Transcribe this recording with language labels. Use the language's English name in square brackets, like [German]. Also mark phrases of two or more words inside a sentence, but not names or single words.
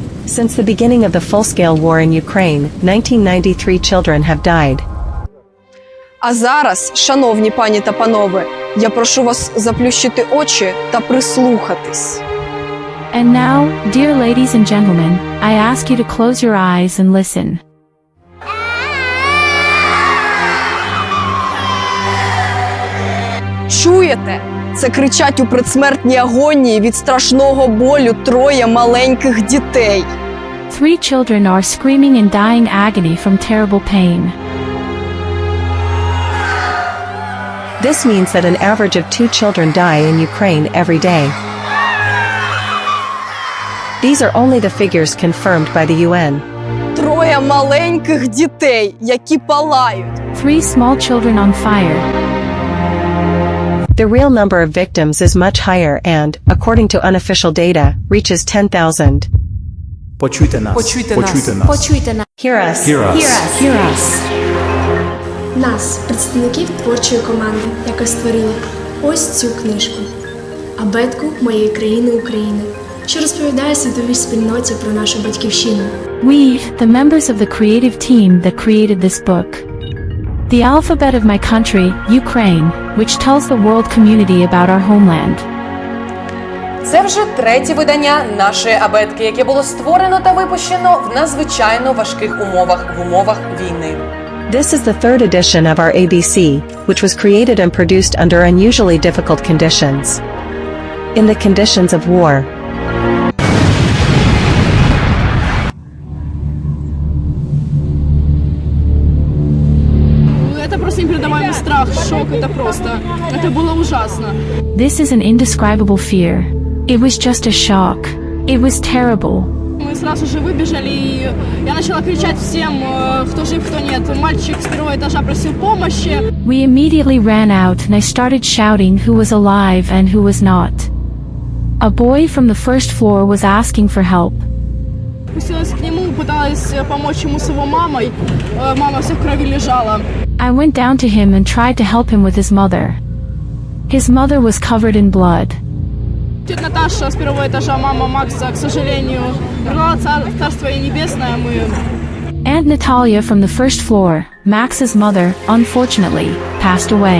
[English] Since the beginning of the full-scale war in Ukraine, 1993 children have died. [Ukrainian] А зараз, шановні пані та панове, я прошу вас заплющити очі та прислухатись. [English] And now, dear ladies and gentlemen, I ask you to close your eyes and listen. [Ukrainian] Чуєте? Це кричать у предсмертній агонії від страшного болю троє маленьких дітей. [English] 3 children are screaming in dying agony from terrible pain. This means that an average of 2 children die in Ukraine every day. These are only the figures confirmed by the UN. [Ukrainian] Троє маленьких дітей, які палають. [English] 3 small children on fire. The real number of victims is much higher and, according to unofficial data, reaches 10,000. [Ukrainian] Почуйте нас. Почуйте нас. Почуйте нас. [English] Hear us. Hear us. Hear us. [Ukrainian] Нас, представників творчої команди, яка створила ось цю книжку «Абетку моєї країни України», що розповідає світовій спільноті про нашу батьківщину. [English] We, the members of the creative team that created this book. The alphabet of my country, Ukraine, which tells the world community about our homeland. [Ukrainian] Це вже третє видання нашої абетки, яке було створено та випущено в надзвичайно важких умовах війни. [English] This is the third edition of our ABC, which was created and produced under unusually difficult conditions. In the conditions of war. [Russian] Это просто непередаваемый страх, шок, это просто, это было ужасно. [English] This is an indescribable fear. It was just a shock. It was terrible. [Russian] Мы сразу же выбежали, и я начала кричать всем, кто жив, кто нет. Мальчик с первого этажа просил помощи. [English] We immediately ran out and I started shouting who was alive and who was not. A boy from the first floor was asking for help. [Russian] Пустилась к нему, пыталась помочь ему с его мамой. Мама вся в крови лежала. [English] I went down to him and tried to help him with his mother. His mother was covered in blood. [Russian] Тетя Наташа с первого этажа, мама Макса, к сожалению, умерла, царство ей небесное. [English] Aunt Natalia from the first floor, Max's mother, unfortunately, passed away.